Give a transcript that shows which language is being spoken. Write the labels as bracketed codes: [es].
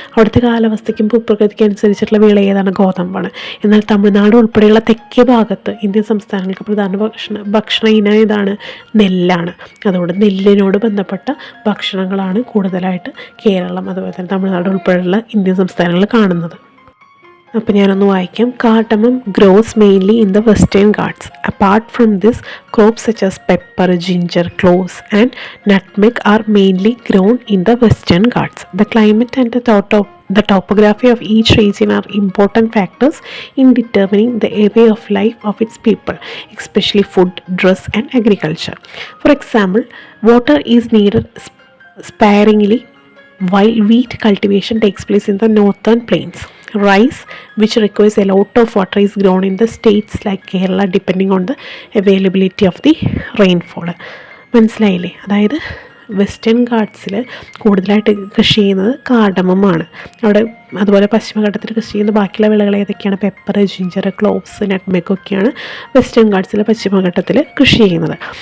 [ml] അവിടുത്തെ കാലാവസ്ഥയ്ക്കും ഭൂപ്രകൃതിക്കും അനുസരിച്ചിട്ടുള്ള വിള ഏതാണ്? ഗോതമ്പാണ്. എന്നാൽ തമിഴ്നാട് ഉൾപ്പെടെയുള്ള തെക്കേ ഭാഗത്ത് ഇന്ത്യൻ സംസ്ഥാനങ്ങൾക്ക് പ്രധാന ഭക്ഷണ ഇനം ഏതാണ്? നെല്ലാണ്. അതുകൊണ്ട് നെല്ലിനോട് ബന്ധപ്പെട്ട ഭക്ഷണങ്ങളാണ് കൂടുതലായിട്ട് കേരളം അതുപോലെ തന്നെ തമിഴ്നാട് ഉൾപ്പെടെയുള്ള ഇന്ത്യൻ സംസ്ഥാനങ്ങളിൽ കാണുന്നത്. അപ്പോൾ ഞാനൊന്ന് വായിക്കാം. [en] Cardamom grows mainly in the western Ghats. Apart from this, crops such as pepper, ginger, cloves and nutmeg are mainly grown in the western Ghats. The climate and the topography of each region are important factors in determining the way of life of its people, especially food, dress and agriculture. For example, water is needed sparingly while wheat cultivation takes place in the northern plains. Rice, which requires a lot of water, is grown in the states like Kerala depending on the availability of the rainfall. [ml] മനസ്സിലായില്ലേ? അതായത് western ഗാട്ട്സിൽ കൂടുതലായിട്ട് കൃഷി ചെയ്യുന്നത് കാർഡമമാണ്. അവിടെ അതുപോലെ പശ്ചിമഘട്ടത്തിൽ കൃഷി ചെയ്യുന്ന ബാക്കിയുള്ള വിളകൾ ഏതൊക്കെയാണ്? പെപ്പർ, ജിഞ്ചർ, ക്ലോവ്സ്, നട്ട്മെഗ് ഒക്കെയാണ് വെസ്റ്റേൺ ഗാട്ട്സിൽ പശ്ചിമഘട്ടത്തിൽ കൃഷി ചെയ്യുന്നത്.